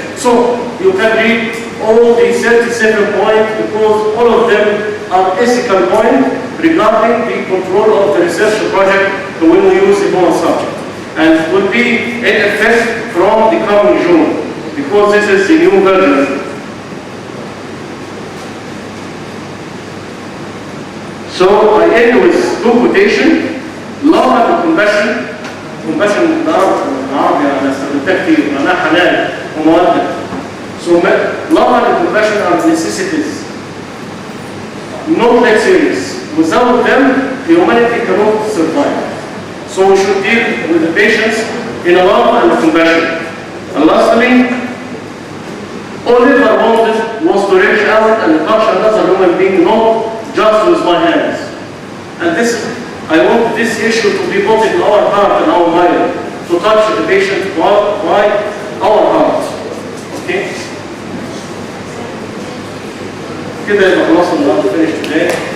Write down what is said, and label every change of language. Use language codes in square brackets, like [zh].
[en] So you can read all these 37 points because all of them are ethical points regarding the control of the research project when we use a human subject. And will be in effect from the coming June, because this is the new version. So I end with two quotations: love and compassion. [ar] Compassion بالعربي أنا استخدمتها كتير معناها حنان ومودة. [en] So love and compassion are necessities, not luxuries. Without them, humanity cannot survive. So we should deal with the patients in a love and compassion. And lastly, all I wanted was to reach out and touch another human being, not just with my hands. And I want this issue to be put in our heart and our mind, to touch the patient by our heart. Okay? [ar] كده يبقى خلاص النهارده [en] finish today.